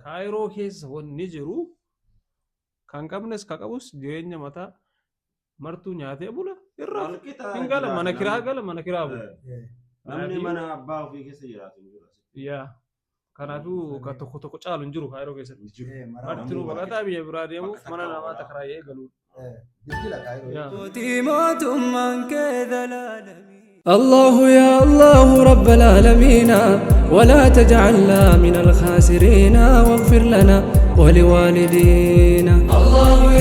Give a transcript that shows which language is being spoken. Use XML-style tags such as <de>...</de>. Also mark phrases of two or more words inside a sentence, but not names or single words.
<om>Kaayiroo keessa wanni jiru kan qabnes ka qabus jireenya mataa martuu nyaatee bula irraa hin gala mana kiraa bula. Namni mana abbaa ofii keessa jiraatu hin jiru. Yaa kanaafuu kan tokko caalu hin jiru Kaayiroo keessatti. Martinuu baqataa biyya biraa deemu mana namaa takaraayee galuudha.</om> <ar>الله يا الله رب العالمين ولا تجعلنا من الخاسرين واغفر لنا ولوالدينا الله</ar>